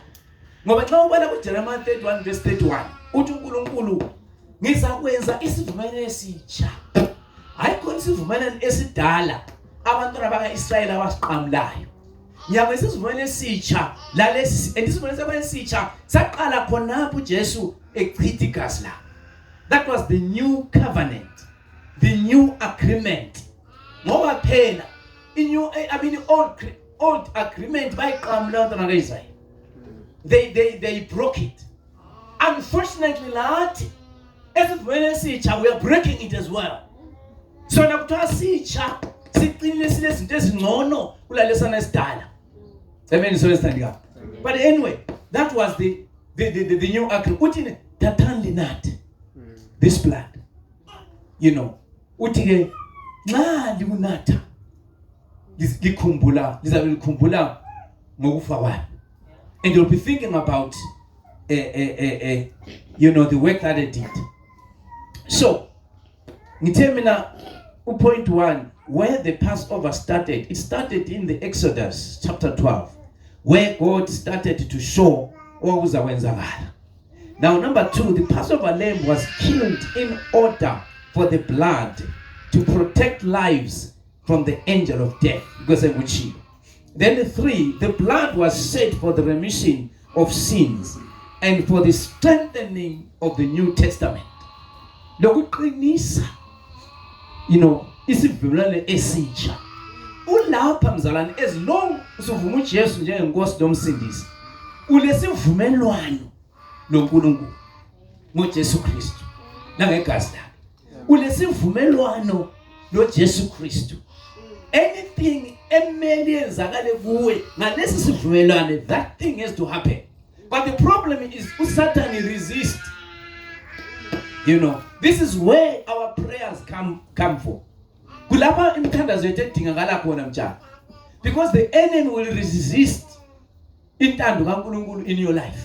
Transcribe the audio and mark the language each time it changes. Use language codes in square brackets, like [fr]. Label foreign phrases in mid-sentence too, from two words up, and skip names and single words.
[nd] Ngoba xa ubala kuJeremiah 31 verse 31 uthi uNkulunkulu ngizakwenza isivumelane esitsha. Ayikho isivumelane esidala abantwana bakaIsrayeli abasiqamulayo. Ngiyakwenza isivumelane esitsha lalesi isivumelane esitsha saqala khonapho uJesu echitha igazi la. [en] That was the new covenant, the new agreement. [nd] Ngoba phela [en] old agreement [nd] bayiqamula abantwana bakaIsrael. [en] They broke it. Unfortunately, [nd] lathi esivumelane esitsha [en] we are breaking it as well. [nd] So nakuthiwa sitsha siqinile sinezinto ezingcono kulalesana esidala. Amen. So esithandika. [en] But anyway, that was the new agreement. [nd] Uthi thathani linathe [en] this blood. [nd] Uthi ke nxa likunatha lizabe likhumbula ngokufa kwami. [en] And you'll be thinking about the work that I did. So [nd] ngithe mina [en] point 1 where the Passover started. It started in the Exodus chapter 12 where God started to show what was awenzakala. Now number 2, the Passover lamb was killed in order for the blood to protect lives from the angel of death. Then 3, the blood was set for the remission of sins and for the strengthening of the New Testament. [nd] Lokuqinisa, isivumelwano esitsha. Ulapha mzalwane [en] as long [nd] usuvuma uJesu njengenkosi nomsindisi. Ulesivumelwano noNkulunkulu ngoJesu Kristu nangegazi lakhe. Ulesivumelwano noJesu Kristu. Anything emele yenzakale kuwe ngalesi sivumelwano, [en] that thing has to happen. But the problem is Satan resist. This is where our prayers come from. [nd] Kulapha imthandazo yethu edingakala khona mjana. [en] Because the enemy will resist [nd] intando kaNkulunkulu [en] in your life.